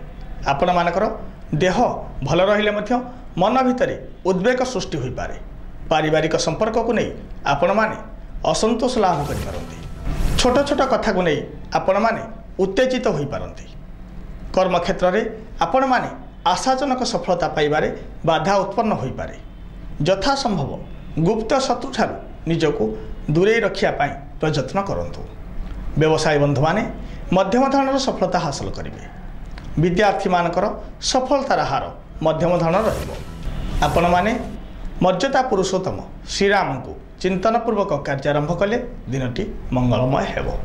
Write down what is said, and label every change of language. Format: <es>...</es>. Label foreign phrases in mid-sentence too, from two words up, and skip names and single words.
<or>ଆପଣମାନଙ୍କର ଦେହ ଭଲ ରହିଲେ ମଧ୍ୟ ମନ ଭିତରେ ଉଦ୍ବେଗ ସୃଷ୍ଟି ହୋଇପାରେ। ପାରିବାରିକ ସମ୍ପର୍କକୁ ନେଇ ଆପଣମାନେ ଅସନ୍ତୋଷ ଲାଭ କରିପାରନ୍ତି। ଛୋଟ ଛୋଟ କଥାକୁ ନେଇ ଆପଣମାନେ ଉତ୍ତେଜିତ ହୋଇପାରନ୍ତି। କର୍ମକ୍ଷେତ୍ରରେ ଆପଣମାନେ ଆଶାଜନକ ସଫଳତା ପାଇବାରେ ବାଧା ଉତ୍ପନ୍ନ ହୋଇପାରେ। ଯଥାସମ୍ଭବ ଗୁପ୍ତ ଶତ୍ରୁଙ୍କଠାରୁ ନିଜକୁ ଦୂରେଇ ରଖିବା ପାଇଁ ପ୍ରୟତ୍ନ କରନ୍ତୁ। ବ୍ୟବସାୟୀ ବନ୍ଧୁମାନେ ମଧ୍ୟମ ଧରଣର ସଫଳତା ହାସଲ କରିବେ। ବିଦ୍ୟାର୍ଥୀମାନଙ୍କର ସଫଳତାର ହାର ମଧ୍ୟମ ଧରଣ ରହିବ। ଆପଣମାନେ ମର୍ଯ୍ୟାଦା ପୁରୁଷୋତ୍ତମ ଶ୍ରୀରାମଙ୍କୁ ଚିନ୍ତନପୂର୍ବକ କାର୍ଯ୍ୟାରମ୍ଭ କଲେ ଦିନଟି ମଙ୍ଗଳମୟ ହେବ।</or>